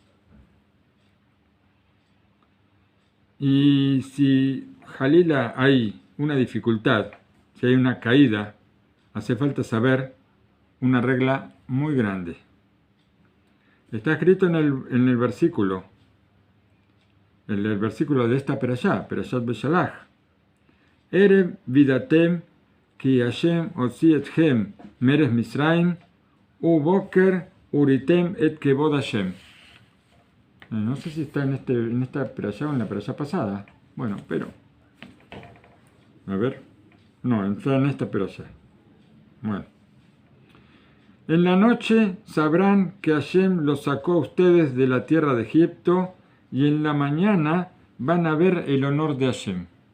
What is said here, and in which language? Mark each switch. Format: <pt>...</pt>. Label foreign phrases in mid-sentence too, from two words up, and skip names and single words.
<es>Y si Jalila hay una dificultad, si hay una caída, hace falta saber una regla muy grande. Está escrito en el versículo, el versículo de esta Perashat Beshalach.</es> <he>ערב וידעתם כי השם הוציא אתכם מארץ מצרים ובקר וראיתם את כבוד השם.</he> <es>No sé si está en esta Perashat o en la Perashat pasada. Bueno, pero a ver. No, está en esta Perashat. Bueno. En la noche sabrán que Hashem los sacó a ustedes de la tierra de Egipto, y en la mañana van a ver el honor de Hashem.</es>